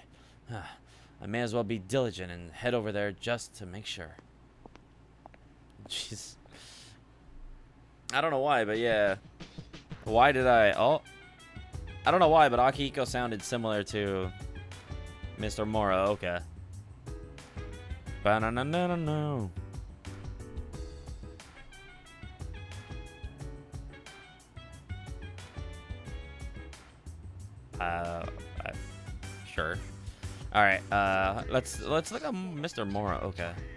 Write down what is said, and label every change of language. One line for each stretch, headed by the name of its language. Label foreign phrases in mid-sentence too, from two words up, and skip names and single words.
English: I may as well be diligent and head over there just to make sure. Jeez. I don't know why, but yeah. Why did I... Oh. I don't know why, but Akihiko sounded similar to Mr. Muraoka. Ba-na-na-na-na-no. Sure. All right. Let's look at Mr. Muraoka.